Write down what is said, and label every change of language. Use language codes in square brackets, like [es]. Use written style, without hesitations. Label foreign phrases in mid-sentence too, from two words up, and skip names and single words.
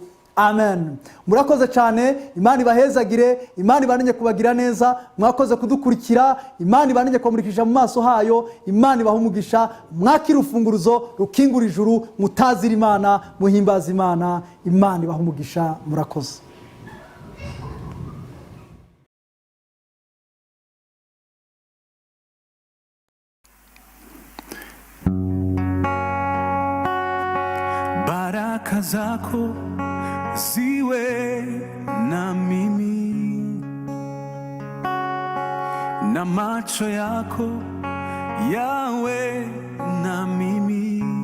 [rw] Amen. Murakoze cyane. Imana ibahezagire, Imana ibanenye kubagira neza. Mwakoze kudukurikira, Imana ibanenye kumurikisha mu maso hayo, Imana ibahumugisha. Mwakira urufunguruzo rukingura ijuru, mutazira Imana, muhimbaza Imana. Imana ibahumugisha. Murakoze. [sw] Baraka zako ziwe na mimi, na macho yako yawe na mimi,